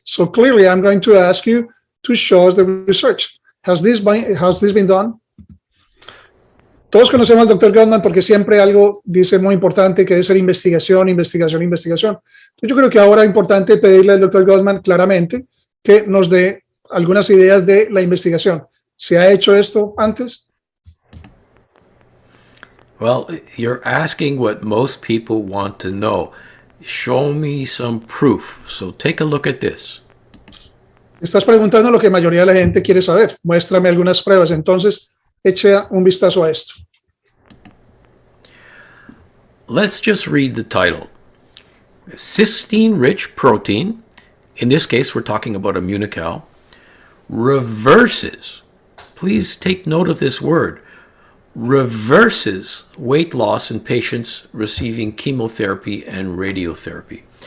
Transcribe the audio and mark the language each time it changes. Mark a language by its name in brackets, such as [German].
[English] So clearly, I'm going to ask you to show us the research. Has this been done? [Spanish] Todos conocemos al Dr. Gutman porque siempre algo dice muy importante que es ser investigación. Entonces yo creo que ahora es importante pedirle al Dr. Gutman claramente que nos dé algunas ideas de la investigación. ¿Se ha hecho esto antes? [English] Well, you're asking what most people want to know. Show me some proof. So take a look at this. [Spanish] Estás preguntando lo que la mayoría de la gente quiere saber. Muéstrame algunas pruebas. Entonces, eche un vistazo a esto. [English] Let's just read the title. Cysteine-rich protein, in this case we're talking about Immunical, reverses, please take note of this word, reverses weight loss in patients receiving chemotherapy and radiotherapy.